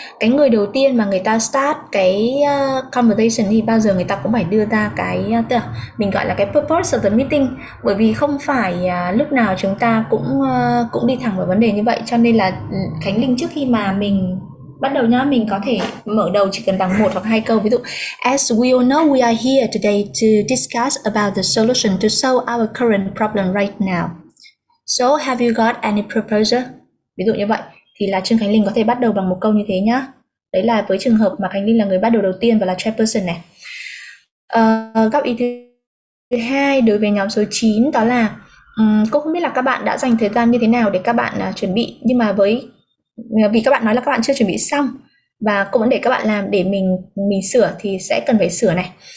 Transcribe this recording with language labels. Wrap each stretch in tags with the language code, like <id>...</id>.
<vi>Cái người đầu tiên mà người ta start cái conversation thì bao giờ người ta cũng phải đưa ra cái mình gọi là cái</vi> <en>purpose of the meeting,</en> <vi>bởi vì không phải lúc nào chúng ta cũng đi thẳng vào vấn đề như vậy. Cho nên là Khánh Linh, trước khi mà mình bắt đầu nhá, mình có thể mở đầu chỉ cần bằng 1 hoặc 2 câu. Ví dụ,</vi> <en>as we all know, we are here today to discuss about the solution to solve our current problem right now. So have you got any proposal?</en> <vi>Ví dụ như vậy thì là Trương Khánh Linh có thể bắt đầu bằng một câu như thế nhá. Đấy là với trường hợp mà Khánh Linh là người bắt đầu đầu tiên và là chairperson này. Góp ý thứ hai đối với nhóm số 9 đó là cô không biết là các bạn đã dành thời gian như thế nào để các bạn chuẩn bị, nhưng mà vì các bạn nói là các bạn chưa chuẩn bị xong và cô vẫn để các bạn làm để mình sửa thì sẽ cần phải sửa này.</vi>